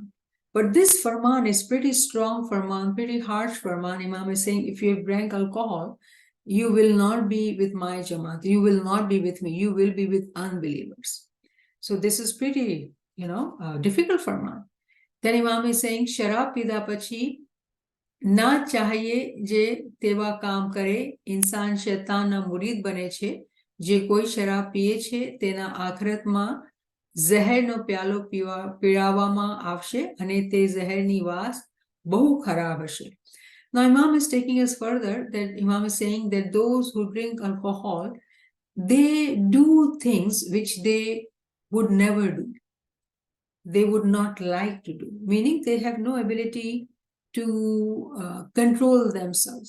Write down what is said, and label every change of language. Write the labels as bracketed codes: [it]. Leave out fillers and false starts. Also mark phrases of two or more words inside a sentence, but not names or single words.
[en] But this farman is pretty strong farman, pretty harsh farman. Imam is saying, if you have drank alcohol, you will not be with my Jamaat. You will not be with me. You will be with unbelievers. So this is pretty, difficult farman. Then Imam is saying, [gu] શરાબ પીધા પછી ન ચાહીએ જે તેવા કામ કરે. ઇન્સાન શૈતાન ના મુરીદ બને છે. જે કોઈ શરાબ પીએ છે, તેના આખિરત મા ઝહેરનો પ્યાલો પીવડાવવામાં આવશે અને તે ઝહેરની વાસ બહુ ખરાબ હશે. [en] Now Imam is taking us further, that Imam is saying that those who drink alcohol, they do things which they would never do. They would not like to do, meaning they have no ability to control themselves.